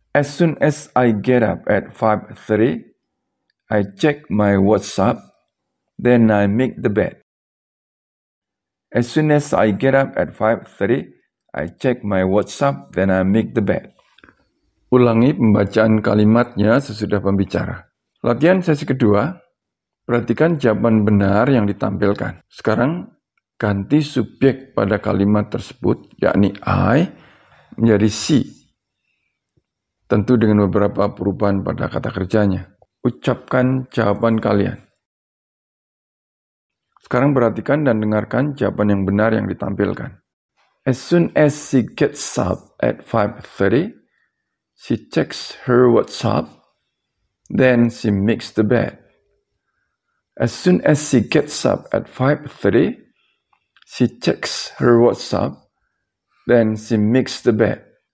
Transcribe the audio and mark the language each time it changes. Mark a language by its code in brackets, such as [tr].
[en] As soon as I get up at 5:30, I check my WhatsApp, then I make the bed. As soon as I get up at 5:30, I check my WhatsApp, then I make the bed. [id] Ulangi pembacaan kalimatnya sesudah pembicara. Latihan sesi kedua, perhatikan jawaban benar yang ditampilkan. Sekarang, ganti subjek pada kalimat tersebut, yakni I, menjadi she. Tentu dengan beberapa perubahan pada kata kerjanya. Ucapkan jawaban kalian. Sekarang perhatikan dan dengarkan jawaban yang benar yang ditampilkan. [en] As soon as she gets up at 5:30, she checks her WhatsApp, then she makes the bed. As soon as she gets up at 5:30, she checks her WhatsApp, then she makes the bed.